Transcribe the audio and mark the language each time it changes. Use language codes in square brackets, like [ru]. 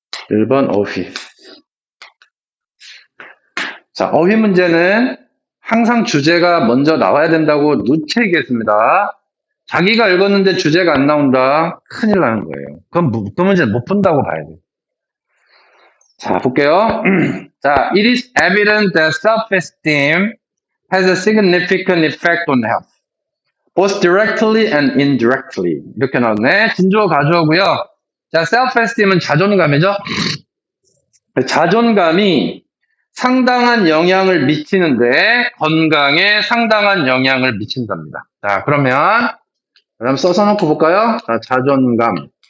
[ko] 1번 어휘. 자, 어휘 문제는 항상 주제가 먼저 나와야 된다고 누차 얘기했습니다. 자기가 읽었는데 주제가 안 나온다. 큰일 나는 거예요. 그럼 그 문제 못 푼다고 봐야 돼. 자, 볼게요. [en] 자, it is evident that self-esteem has a significant effect on health, both directly and indirectly. [ko] 이렇게 나오네. 진주어 가주어고요. 자, self-esteem은 자존감이죠. 자존감이 상당한 영향을 미치는데 건강에 상당한 영향을 미친답니다. 자, 그럼 써서 놓고 볼까요? 자, 자존감.